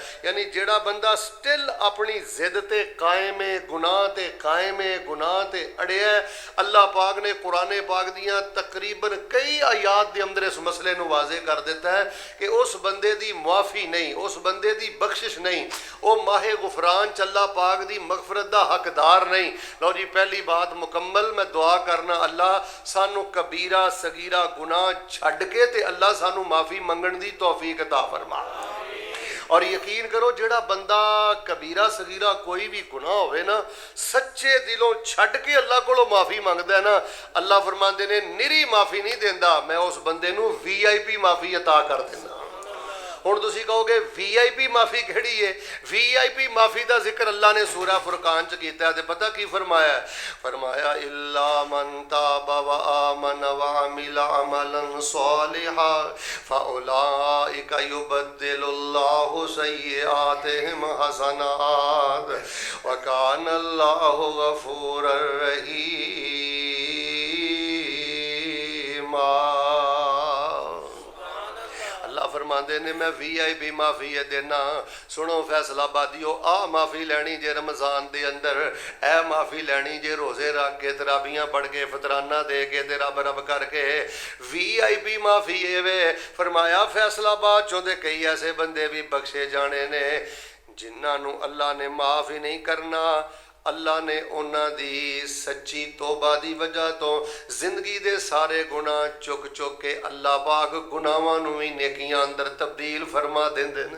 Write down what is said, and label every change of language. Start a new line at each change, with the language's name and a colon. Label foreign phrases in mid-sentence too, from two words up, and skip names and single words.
Punjabi: یعنی جیہڑا بندہ سٹل اپنی ضد تے قائم ہے، گناہ تے قائم ہے، گناہ تے اڑیا، اللہ پاک نے قرآن پاک دیاں تقریباً کئی آیات کے اندر اس مسئلے نوں واضح کر دتا ہے کہ اس بندے دی معافی نہیں، اس بندے دی بخشش نہیں، وہ ماہ غفران چ اللہ پاک دی مغفرت دا حقدار نہیں. لو جی پہلی بات مکمل میں دعا کرنا اللہ سانوں کبیرہ صغیرہ گناہ چھڈ کے تے اللہ سانوں معافی منگن دی توفیق عطا فرما. اور یقین کرو جیہڑا بندہ کبیرہ صغیرہ کوئی بھی گناہ ہووے نا سچے دلوں چھڈ کے اللہ کولوں معافی منگدا ہے نا، اللہ فرماندے نے نری معافی نہیں دیندا، میں اس بندے نوں VIP معافی عطا کر دینا. ہن تسیں کہو گے VIP معافی کیہڑی ہے? VIP معافی کا ذکر اللہ نے سورہ فرقان چ کیتا ہے. پتا کی فرمایا؟ فرمایا
Arabic: إلا من تاب وآمن وعمل عملا صالحا فأولئك يبدل الله سيئاتهم حسنات وكان الله غفورا رحيما.
Punjabi: فرماتے نے میں VIP معافی ہے دینا. سنو فیصل آبادیو، آ معافی لینی جے رمضان کے اندر، اے معافی لینی جے روزے رکھ کے تراویاں پڑھ کے فطرانہ دے کے تے رب رب کر کے. VIP معافی یہ وے فرمایا فیصل آباد چوں دے کئی ایسے بندے بھی بخشے جانے نے جنہوں نے اللہ نے معاف ہی نہیں کرنا. اللہ نے اوہناں دی سچی توبہ دی وجہ توں زندگی دے سارے گناہ چک چک کے اللہ پاک گناہاں نوں بھی نیکیاں اندر تبدیل فرما دیندے نے.